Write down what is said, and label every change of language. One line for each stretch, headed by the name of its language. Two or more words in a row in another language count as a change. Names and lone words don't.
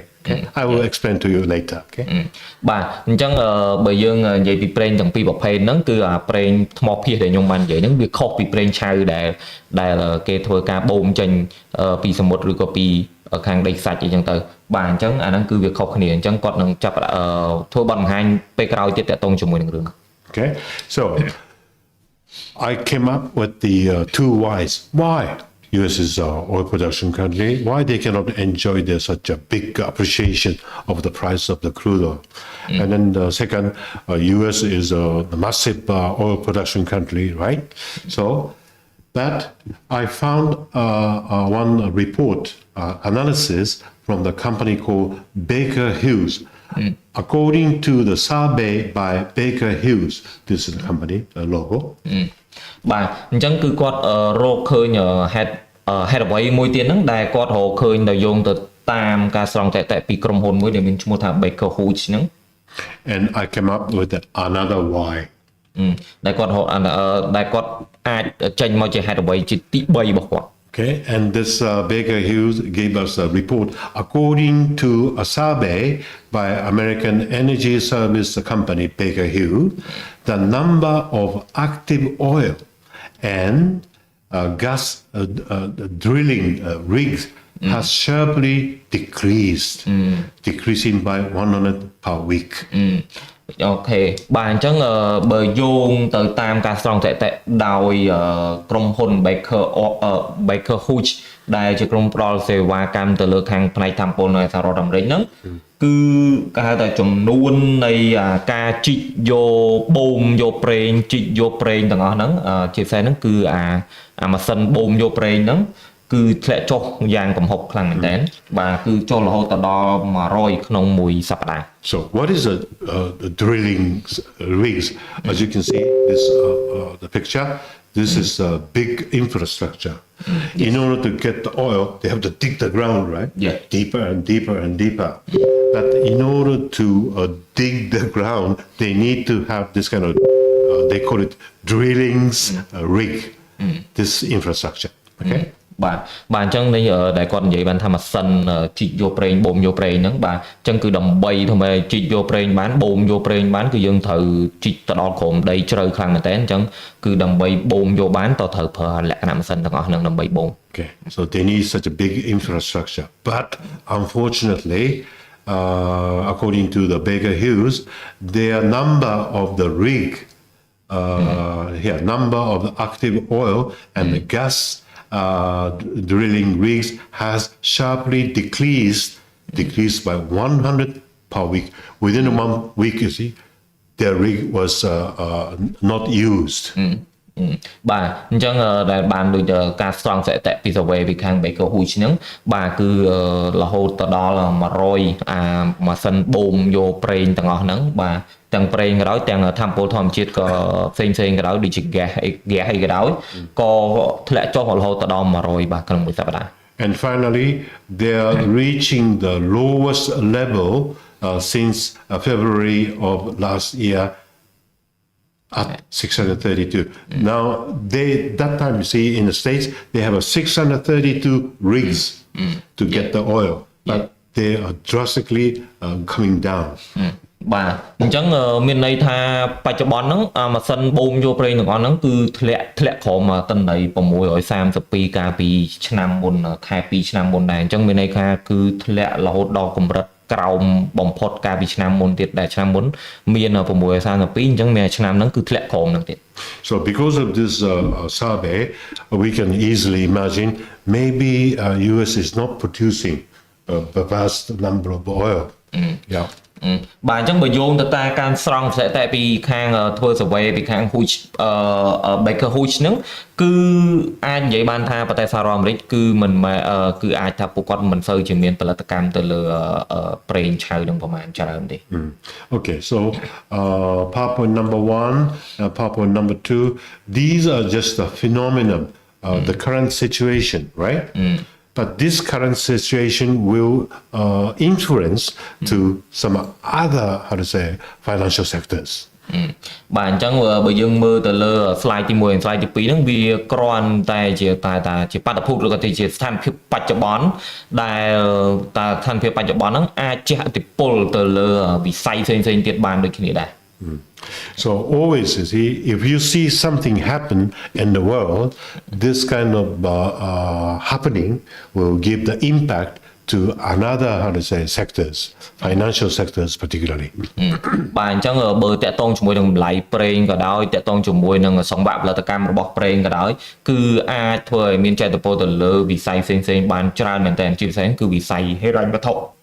English: Okay? I will explain to you later. Okay?
Khmer: បាទអញ្ចឹងបើយើងនិយាយពីប្រេងទាំងពីរប្រភេទហ្នឹងគឺអាប្រេងថ្មភាសដែលខ្ញុំបាននិយាយហ្នឹងវាខុសពីប្រេងឆៅដែលគេធ្វើការបូមចេញពីសមុទ្រឬក៏ពីខាងដីខ្សាច់អីចឹងទៅបាទអញ្ចឹងអាហ្នឹងគឺវាខុសគ្នាអញ្ចឹងគាត់នឹងចាប់ធ្វើបទបង្ហាញពេលក្រោយទៀតតាក់ទងជាមួយនឹងរឿង
English: Okay? So I came up with the two whys. Why U.S. is an oil production country? Why they cannot enjoy such a big appreciation of the price of the crude oil? And then the second, U.S. is a massive oil production country, right? So that I found one report analysis from the company called Baker Hughes. According to the survey by Baker Hughes, this is the company logo.
Khmer: បាទអញ្ចឹងគឺគាត់រកឃើញហេតុអ្វីមួយទៀតហ្នឹងដែលគាត់រកឃើញដល់យោងទៅតាមការស្រង់តេតពីក្រុមហ៊ុនមួយដែលមានឈ្មោះថា Baker Hughes ហ្នឹង
English: And I came up with another why.
Khmer: ដែលគាត់អាចចេញមកជាហេតុអ្វីជាទី3របស់គាត់
English: Okay, and this Baker Hughes gave us a report. According to a survey by American energy service company Baker Hughes, the number of active oil and gas drilling rigs has sharply decreased, decreasing by 100 per week.
Khmer: អូខេបាទអញ្ចឹងបើយោងទៅតាមការស្រង់តេតដោយក្រុមហ៊ុន Baker Hughes ដែលជាក្រុមផ្ដល់សេវាកម្មទៅលើខាងផ្នែកថាមពលនៅសហរដ្ឋអាមេរិកហ្នឹងគឺគេហៅថាចំនួននៃការជីកយកបូមយកប្រេងជីកយកប្រេងទាំងអស់ហ្នឹងជាពិសេសហ្នឹងគឺអាម៉ាស៊ីនបូមយកប្រេងហ្នឹងគឺធ្លាក់ចុះយ៉ាងគំហុកខ្លាំងមែนតើបាទគឺចុះរហូតដល់100ក្នុងមួយសប្តាហ៍
English: So what is the drilling rigs? As you can see this the picture, this is a big infrastructure. In order to get the oil, they have to dig the ground, right? Yeah. Deeper and deeper and deeper. But in order to dig the ground, they need to have this kind of they call it drillings rig. This infrastructure. Okay.
Khmer: បាទអញ្ចឹងនេះដែលគាត់និយាយបានថាម៉ាស៊ីនជីកយកប្រេងបូមយកប្រេងហ្នឹងបាទអញ្ចឹងគឺដើម្បីធ្វើឲ្យជីកយកប្រេងបានបូមយកប្រេងបានគឺយើងត្រូវជីកទៅដល់ក្រោមដីជ្រៅខ្លាំងមែនតើអញ្ចឹងគឺដើម្បីបូមយកបានតើត្រូវប្រើលក្ខណៈម៉ាស៊ីនទាំងអស់ហ្នឹងដើម្បីបូម
English: Okay, so they need such a big infrastructure, but unfortunately, according to the Baker Hughes, their number of the rig, number of the active oil and the gas drilling rigs has sharply decreased by 100 per week. Within a week, you see, their rig was not used.
Khmer: បាទអញ្ចឹងដែលបានដូចការស្រង់សតិពី survey ពីខាង Baker Hughes ហ្នឹងបាទគឺរហូតទៅដល់100អាម៉ាស៊ីនបូមយកប្រេងទាំងអស់ហ្នឹងបាទទាំងប្រេងក៏ដោយទាំងថាមពលធម្មជាតិក៏ផ្សេងក៏ដោយដូចជា gas អីក៏ដោយក៏ធ្លាក់ចុះរហូតទៅដល់100បាទក្នុងមួយសប្តាហ៍
English: And finally, they are reaching the lowest level since February of last year at 632. Now, that time, you see, in the States, they have a 632 rigs to get the oil, but they are drastically coming down.
Khmer: បាទអញ្ចឹងមានន័យថាបច្ចុប្បន្នហ្នឹងម៉ាស៊ីនបូមយកប្រេងទាំងអស់ហ្នឹងគឺធ្លាក់ក្រោមទិន្នន័យ632កាលពីឆ្នាំមុនខែ2ឆ្នាំមុនដែរអញ្ចឹងមានន័យថាគឺធ្លាក់រហូតដល់កម្រិតក្រោមបំផុតកាលពីឆ្នាំមុនទៀតដែលឆ្នាំមុនមាន632អញ្ចឹងមានឆ្នាំហ្នឹងគឺធ្លាក់ក្រោមហ្នឹងទៀត
English: So because of this survey, we can easily imagine maybe US is not producing a vast number of oil. Yeah.
Khmer: បាទអញ្ចឹងបើយោងទៅតាមការស្រង់សតិពីខាងធ្វើ survey ពីខាង Hughes Baker Hughes ហ្នឹងគឺអាចនិយាយបានថាប្រទេសសហរដ្ឋអាមេរិកគឺមិនគឺអាចថាពួកគាត់មិនសូវជាមានផលិតកម្មទៅលើប្រេងឆៅនឹងប្រមាណច្រើនទេ
English: Okay, so PowerPoint number 1, PowerPoint number 2, these are just the phenomenon, the current situation, right? But this current situation will influence to some other, how to say, financial sectors.
Khmer: បាទអញ្ចឹងបើយើងមើលទៅលើ slide ទី1និង slide ទី2ហ្នឹងវាគ្រាន់តែជាបាតុភូតឬក៏ជាស្ថានភាពបច្ចុប្បន្នដែលស្ថានភាពបច្ចុប្បន្នហ្នឹងអាចជះឥទ្ធិពលទៅលើវិស័យផ្សេងៗទៀតបានដូចគ្នាដែរ
English: So always, you see, if you see something happen in the world, this kind of happening will give the impact to another, how to say, sectors, financial sectors particularly.
Khmer: បាទអញ្ចឹងបើតកតងជាមួយនឹងតម្លៃប្រេងក៏ដោយតកតងជាមួយនឹងសង្វាក់ផលិតកម្មរបស់ប្រេងក៏ដោយគឺអាចធ្វើឲ្យមានចែកទៅពលទៅលើវិส័យផ្សេងៗបានច្រើនមែនតើជាពិសេសគឺវិស័យហិរញ្ញវត្ថុ